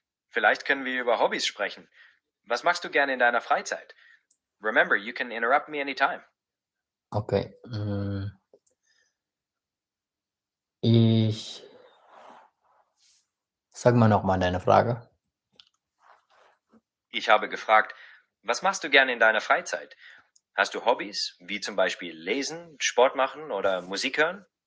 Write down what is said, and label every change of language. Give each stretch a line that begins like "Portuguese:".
German: Vielleicht können wir über Hobbys sprechen. Was machst du gerne in deiner Freizeit?
English: Remember, you can interrupt me anytime. Okay.
German: Ich sag mal noch mal deine Frage. Ich habe gefragt, was machst du gerne in deiner Freizeit? Hast du Hobbys, wie zum Beispiel lesen, Sport machen oder Musik hören?